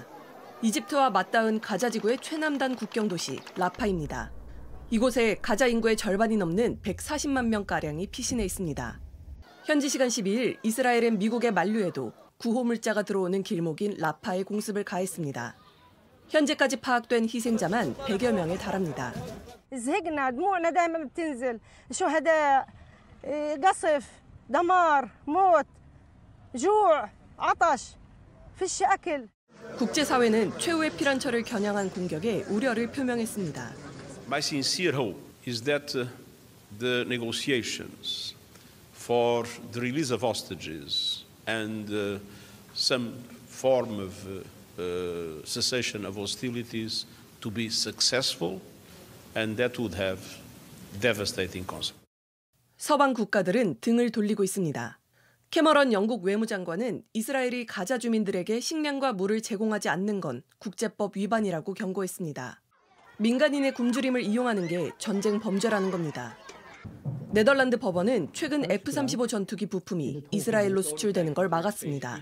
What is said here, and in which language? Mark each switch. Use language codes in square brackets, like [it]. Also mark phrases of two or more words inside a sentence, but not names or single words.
[ko] 이집트와 맞닿은 가자지구의 최남단 국경 도시 라파입니다. 이곳에 가자 인구의 절반이 넘는 140만 명가량이 피신해 있습니다. 현지 시간 12일 이스라엘은 미국의 만류에도 구호물자가 들어오는 길목인 라파에 공습을 가했습니다. 현재까지 파악된 희생자만 100여 명에 달합니다. [ar] زهقنا دموعنا دائما بتنزل شهداء قصف دمار موت جوع عطش فيش أكل. [ko] 국제사회는 최후의 피난처를 겨냥한 공격에 우려를 표명했습니다. [en] My sincere hope is that the negotiations for the release of hostages and some form of cessation of hostilities to be successful, and that would have devastating consequences. [ko] 서방 국가들은 등을 돌리고 있습니다. 캐머런 영국 외무장관은 이스라엘이 가자 주민들에게 식량과 물을 제공하지 않는 건 국제법 위반이라고 경고했습니다. 민간인의 굶주림을 이용하는 게 전쟁 범죄라는 겁니다. 네덜란드 법원은 최근 F-35 전투기 부품이 이스라엘로 수출되는 걸 막았습니다.